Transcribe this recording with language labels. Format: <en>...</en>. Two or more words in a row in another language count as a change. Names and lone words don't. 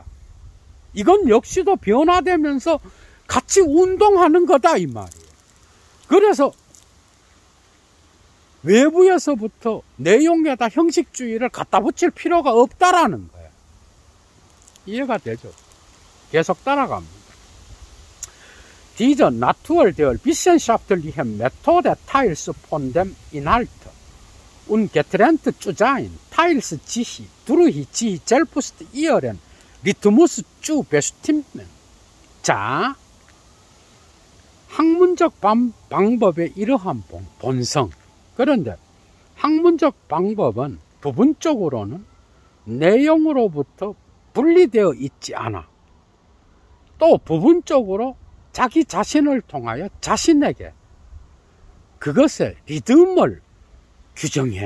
<ko>이건 역시도 변화되면서 같이 운동하는 거다 이 말이에요. 그래서 외부에서부터 내용에다 형식주의를 갖다 붙일 필요가 없다라는 거야. 이해가 되죠? 계속 따라갑니다.</ko> <de>Diese Natur der wissenschaftlichen Methode teils von dem Inhalt und getrennt zu sein, teils sich durch sie selbst ihren Rhythmus zu bestimmen.</de> <ko>자, 학문적 방법의 이러한 본성. 그런데 학문적 방법은 부분적으로는 내용으로부터 분리되어 있지 않아. 또 부분적으로 자기 자신을 통하여 자신에게 그것의 리듬을 규정해.</ko>